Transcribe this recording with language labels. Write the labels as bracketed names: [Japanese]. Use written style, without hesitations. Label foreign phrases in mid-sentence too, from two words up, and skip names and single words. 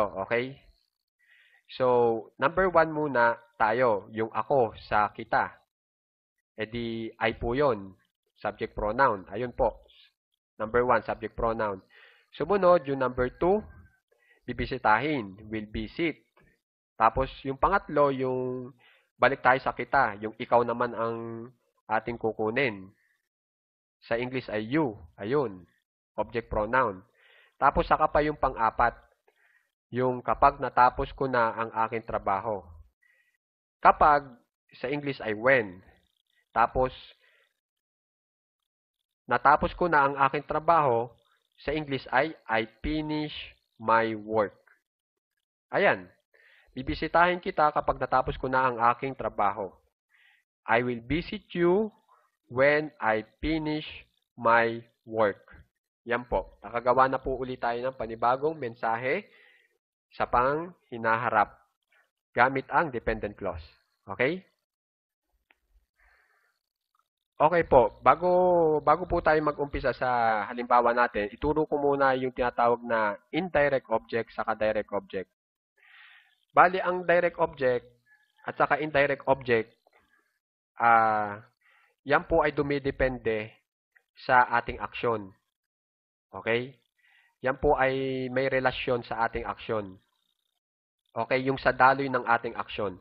[Filipino] Okay? So, number 1 muna tayo, yung ako sa kita. E di, I po yun. [English] Subject pronoun. [Filipino] Ayun po. Number 1, [English] subject pronoun. [Filipino] Sumunod, yung number 2, bibisitahin. [English] Will visit. [Filipino] Tapos, yung pangatlo, yung balik tayo sa kita. Yung ikaw naman ang ating kukunin. Sa English ay you. Ayun. [English] Object pronoun. [Filipino] Tapos, saka pa yung pang-apat. Yung kapag natapos ko na ang aking trabaho. Kapag, sa English ay when. Tapos, natapos ko na ang aking trabaho, sa English ay [English] I finish my work. [Filipino] Ayan. Bibisitahin kita kapag natapos ko na ang aking trabaho. [English] I will visit you when I finish my work. [Filipino] Yan po. Nakagawa na po ulit tayo ng panibagong mensahe sa pang hinaharap gamit ang dependent clause. Okay? Okay po, bago po tayo mag-umpisa sa halimbawa natin, ituro ko muna yung tinatawag na [English] indirect object [Filipino] saka [English] direct object. [Filipino] Bali, ang [English] direct object [Filipino] at saka [English] indirect object, [Filipino] yan po ay dumidepende sa ating aksyon. Okay? Yan po ay may relasyon sa ating aksyon. Okay, yung sa daloy ng ating aksyon.